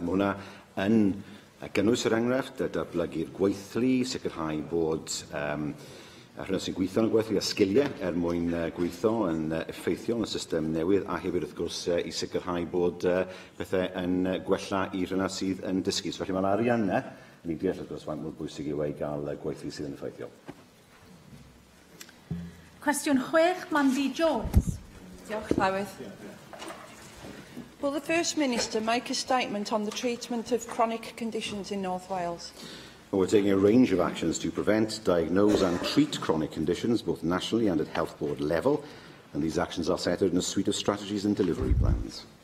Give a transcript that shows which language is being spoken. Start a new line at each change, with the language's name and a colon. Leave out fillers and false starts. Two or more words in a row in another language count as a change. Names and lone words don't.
Welsh: Mae hwnna yn gynnwys yr enghraifft, datblygu'r gweithlu, sicrhau bod rhywun sy'n gweithio yn y gweithlu a sgiliau mwyn gweithio yn effeithiol yn y system newydd a hefyd wrth gwrs i sicrhau bod pethau yn gwella i rhywun sydd yn dysgu. Felly mae'r arian yna, ni'n deall wrth gwrs faint mor bwysig yw ei gael gweithlu sydd yn effeithiol. Cwestiwn 6, Mandy Jones. Diolch, Llywydd.
English: Will the First Minister make a statement on the treatment of chronic conditions in North Wales? We're taking a range of actions to prevent, diagnose and treat chronic conditions, both nationally and at Health Board level, and these actions are set out in a suite of strategies and delivery plans.